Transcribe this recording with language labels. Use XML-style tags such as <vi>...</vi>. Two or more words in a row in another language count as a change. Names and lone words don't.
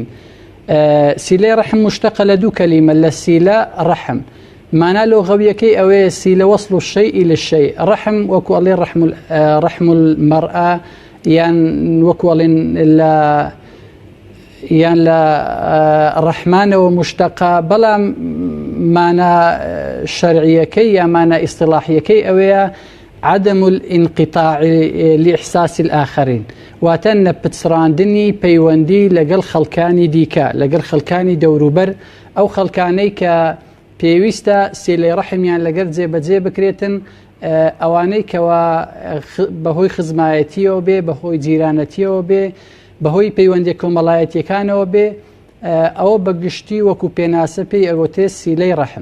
<ckb>سیلەی ڕەحم مشتەقە لە دوو کەلیمە لە سیلە ڕەحم مانا لۆغەویەکەی ئەوەیە سیلە</ckb> <ar>وەصل الشەیء للشەیء.</ar> <ckb>ڕەحم وەکو ئەڵێ</ckb> <ar>ڕەحم المەرئە</ar> <ckb>یان وەکو ئەڵێن یان لە ڕەحمانەوە مشتەقە، بەڵام مانە شەرعیەکەی یا مانە ئیستیلاحیەکەی ئەوەیە</ckb> <ar>عدم الانقطاع لإحساس الآخرين،</ar> <ckb>واتە نەپچڕاندنی پەیوەندی لەگەڵ خەڵکانی دیکە، لەگەڵ خەڵکانی دەوروبەر، ئەو خەڵکانەی کە پێویستە سیلەی ڕەحمیان لەگەڵ جێبەجێ بکرێتن، ئەوانەی کەوا بەهۆی خزمایەتیەوە بێ، بەهۆی جیرانەتیەوە بێ، بەهۆی پەیوەندی کۆمەڵایەتیەکانەوە بێ، ئەوە بەگشتی وەکو پێناسە پێی ئەگوتێ سیلەی ڕەحم.</ckb>